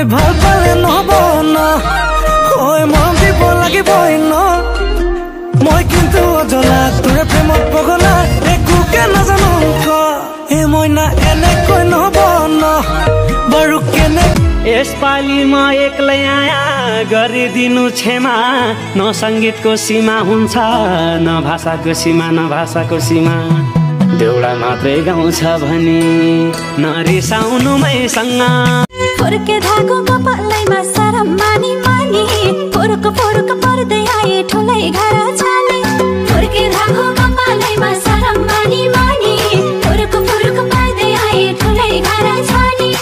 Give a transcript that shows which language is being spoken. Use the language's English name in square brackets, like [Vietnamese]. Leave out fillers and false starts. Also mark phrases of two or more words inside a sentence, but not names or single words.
[Assamese] ভাল পালে নহব ন হয় মৰম দিব লাগিবই ন মই কিন্তু অজলা তোৰে প্ৰেমত পগলা একোকে নাজানো ক এই মইনা এনেকৈ নহব ন বাৰু কেনে [Nepali] यसपालि म एक्लै आया गरिदिनु क्षमा न संगीतको सीमा हुन्छ न भाषाको सीमा न भाषाको सीमा देउडा मात्रै गाउँछ भने नरिसाउनु मैसँग फुर्के धागो कपालैमा सरम मानी मानी फुर्क फुर्क पर्दै आए ठुलै घर छाने फुर्के धागो कपालैमा सरम मानी मानी फुर्क फुर्क पर्दै आए ठुलै घर छाने